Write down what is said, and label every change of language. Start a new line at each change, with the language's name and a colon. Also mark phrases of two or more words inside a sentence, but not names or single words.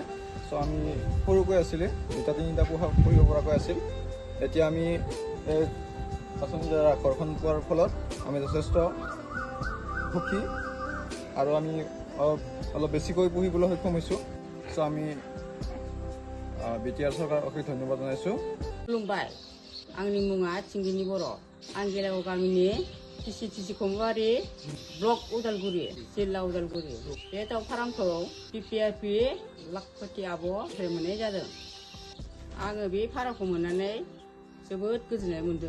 Assamese: চ' আমি সৰুকৈ আছিলে, 2-3টা পুহিব পৰাকৈ আছিল। এতিয়া আমি এই আঁচনিৰ দ্বাৰা ঘৰখন পোৱাৰ ফলত আমি যথেষ্ট সুখী আৰু আমি অলপ বেছিকৈ পুহিবলৈ সক্ষম হৈছোঁ। চ' আমি বিটিআৰ চৰকাৰক অশেষ ধন্যবাদ জনাইছোঁ।
Bodo: खुलुमबाय आंनि मुङा थिंगिनि बर'। आं गेलेगाव गामिनि बिसिडिसि खमबारि ब्लक उदालगुरि जिल्ला उदालगुरि। बे दाउ फार्मखौ पिपिआरपि लाखपति आब'निफ्राय मोननाय जादों। आङो बे फार्मखौ मोननानै जोबोद गोजोननाय मोनदों।